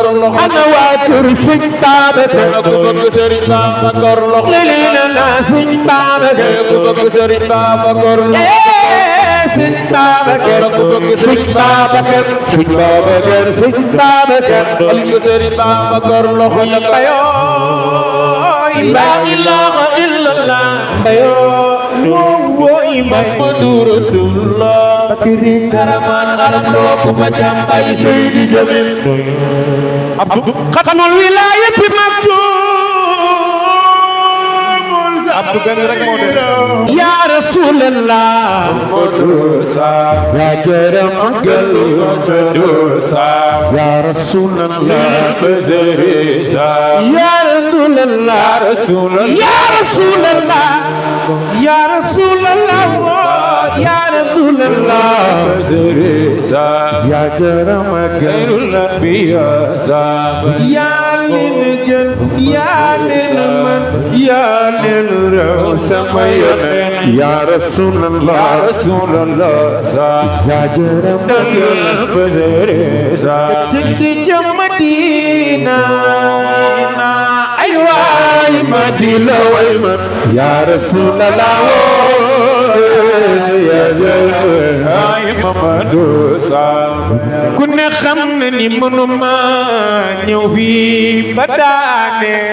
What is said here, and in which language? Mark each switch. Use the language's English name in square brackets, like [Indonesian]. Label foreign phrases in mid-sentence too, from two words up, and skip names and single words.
[Wolof] lo ana waa kër Serigne Babacar ku bëgg Serigne Babacar lo la la Serigne Babacar ku bëgg Serigne Babacar lo Serigne Babacar ku bëgg Serigne Babacar Serigne Babacar Serigne Babacar ku Serigne Babacar loxo ya bayo [Arabic] لا إله إلا الله [Wolof] bayo woy [Arabic] محمد رسول الله [Wolof] bakiri karaman alam do ku macam ay Seydi Jamil Abdou [Arabic] خاتم الولاية مكتوم [Wolof] Abdou benn rek moo des [Arabic] يا رسول الله يا [Wolof] jaram gal [Arabic] يا رسول الله يا رسول الله يا رسول الله يا رسول الله يا Rasulallah ya [Wolof] jaram gal ya lin jën ya lin man ya lin raw sama yonent [Arabic] يا رسول الله يا رسول الله [Wolof] ya jaram tëddi ca Madina ay waay Madina way man [Arabic] يا رسول الله [Wolof] ya jaram ay Mamadu ku ne xam na ni mënuma ñëw fii ba daane